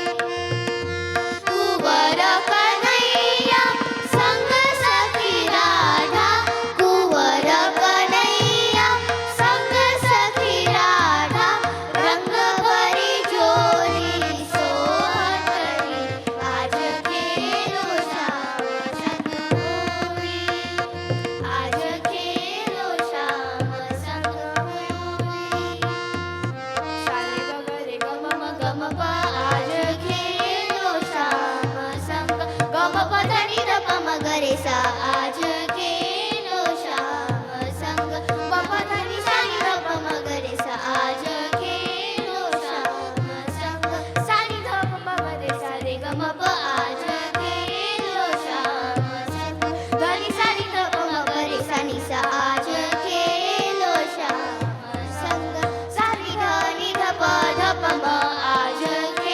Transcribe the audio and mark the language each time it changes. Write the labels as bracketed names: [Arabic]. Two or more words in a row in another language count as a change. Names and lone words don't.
[Hindi] कुंवर कन्हैया संग सखी राधा कुंवर कन्हैया संग सखी राधा रंग भरी जोरी सोहटरी आज खेलो श्याम संग होरी आज खेलो श्याम संग होरी शाले ग ग रे ग म म ग म प आज खेलो श्याम संग ग म प ध नि ध प म ग रे सा आज खेलो श्याम संग प प ध नि सा नि ध प म ग रे सा आज खेलो श्याम संग सा नि ध प म ग रे सा रे ग म प आज खेलो श्याम संग ध नि सा नि ध प म ग रे सा नि सा आज खेलो श्याम संग सा नि ध प म आज